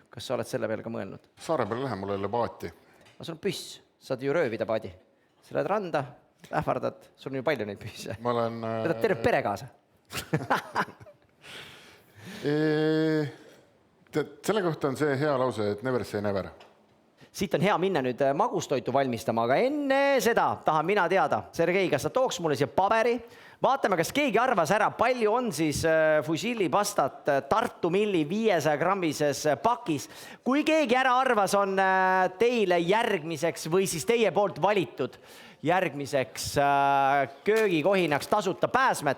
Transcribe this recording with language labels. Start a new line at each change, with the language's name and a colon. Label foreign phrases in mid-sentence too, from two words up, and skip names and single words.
Estonian: Kas sa oled selle peale ka mõelnud? Saare peale lähe, mul ei ole paati. Sul on püss, saad ju röövida paadi. Sa lähed randa, ähvardad, sul on ju palju neid püsse. Ma olen... Võtad terve pere kaasa. Selle kohta on see hea lause, et
English: never say never.
Estonian: Siit on hea minna nüüd magustoitu valmistama, aga enne seda tahan mina teada. Sergei, kas sa tooks mulle siia paberi? Vaatame, kas keegi arvas ära, palju on siis fusilli pastat Tartu Milli 500 grammises pakis. Kui keegi ära arvas, on teile järgmiseks või siis teie poolt valitud järgmiseks köögikohinaks tasuta pääsmed.